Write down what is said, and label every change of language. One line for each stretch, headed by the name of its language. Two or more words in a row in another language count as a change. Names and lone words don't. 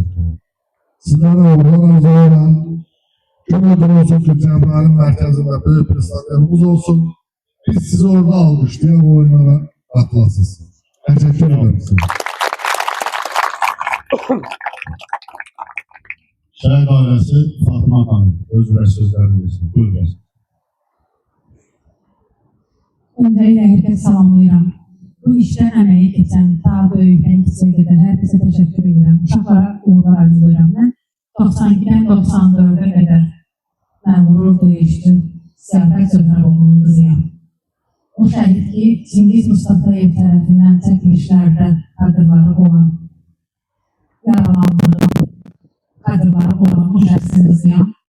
Azerbaijani: Sizlərə uğurlar arzulayıram. Gün olsun ki, Cəbrayılın mərkəzində böyük bir stadionumuz olsun. Biz sizi orada almışlayaq, o oyunlara qatılasınız.
Turkish: Təşəkkür ederim size.
Azerbaijani: Şəhid ailesi Fatıma Hanım, özünə sözlərini desin. Buyur gəlsin.
Turkish: Öncelikle herkese
Azerbaijani: salamlayıram. Bu işten emeği geçen, daha böyükten kiçiyə qədər hər kəsə təşəkkür edirəm. Uşaqlara uğurlar arzulayıram. Mən 92'den 94'e qədər mən qurur döyüşdüm. Siyafət Söhrəboğlu'nun qızıyam. O şəhid ki, Çingiz Mustafayev tərəfindən çəkilişlərdə kadrları olan, yaralandığım kadrları olan o şəxsin qızıyam.